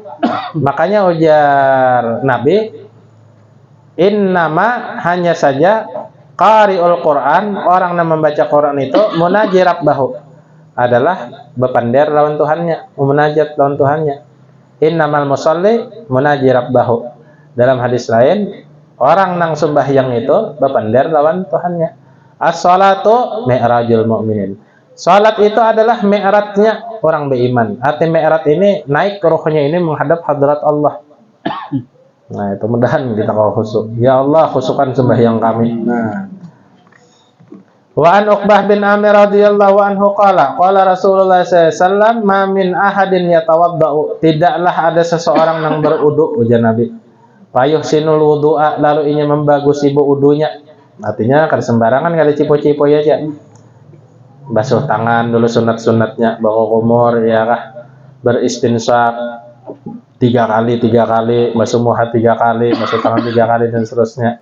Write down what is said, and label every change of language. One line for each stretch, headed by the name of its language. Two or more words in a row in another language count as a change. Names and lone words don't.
Banjar: Makanya ujar Nabi, innama, hanya saja,
Arabic: قارئ القرآن,
Banjar: orang yang membaca Quran itu
Arabic: مناج ربه,
Banjar: adalah bepander lawan Tuhannya, munajat lawan Tuhannya.
Arabic: إنما المصلي مناج ربه.
Banjar: Dalam hadis lain, orang nang sembahyang itu bepander lawan Tuhannya.
Arabic: الصلاة معراج المؤمنين.
Indonesian: Salat itu adalah mi'ratnya orang beriman. Arti mi'rat ini naik ruhnya ini menghadap hadrat Allah. Nah, itu mudahan kita kalau khusyuk. Ya Allah, khusyukkan sembahyang kami. Nah.
Arabic: وعن عقبة بن عامر رضي الله عنه قال رسول الله صلى الله عليه وسلم ما من أحد يتوضأ,
Indonesian: tidaklah ada seseorang yang berwudu, ujar Nabi.
Arabic: فيحسن الوضوء,
Indonesian: lalu ingin membagusi wudunya.
Banjar: Artinya kada sembarangan, kada cipo-cipo aja. Basuh tangan dulu sunat-sunatnya, bawa kumur, ya kah, beristinsyak 3 kali, basuh muha 3 kali, basuh tangan 3 kali, dan seterusnya.